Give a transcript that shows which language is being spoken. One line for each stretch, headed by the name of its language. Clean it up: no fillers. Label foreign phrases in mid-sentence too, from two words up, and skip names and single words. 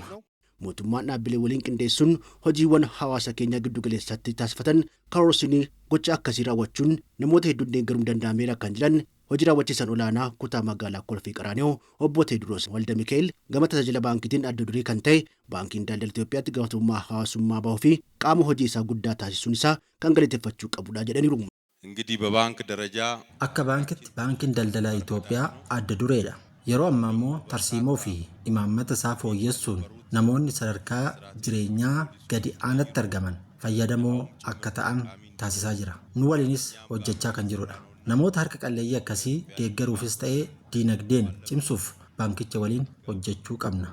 Oromo: Mootummaan dhaabbilee waliin qindeessuun hojiiwwan hawaasa keenya giddu galeessaatti taasifatan karoorsinii gocha akkasii raawwachuun namoota hedduun deeggaruu danda'ameera kan jiran hojii raawwachiisan olaanaa kutaa magaalaa Kolfee Qaraanioo obbo Teediroos Walda Mikaa'el gama tajaajila baankiitiin adda durii kan ta'e Baankiin Daldala Itoophiyaatti gaafatamummaa hawaasummaa bahuu fi qaama hojii isaa guddaa taasisuun isaa kan galateeffachuu qabudha jedhaniiru.
Amharic: እንግዲህ በባንክ ደረጃ
Oromo: akka baankitti baankiin daldala Itoophiyaa adda dureedha. Yeroo ammaa immoo tarsiimoo fi imaammata isaa fooyyessuun namoonni sadarkaa jireenyaa gadi aanatti argaman fayyadamoo akka ta'an taasisaa jira. Nu waliinis hojjechaa kan jirudha. Namoota harka qalleeyyii akkasii deeggaruufis ta'ee diinagdeen cimsuuf baankicha waliin hojjechuu qabna.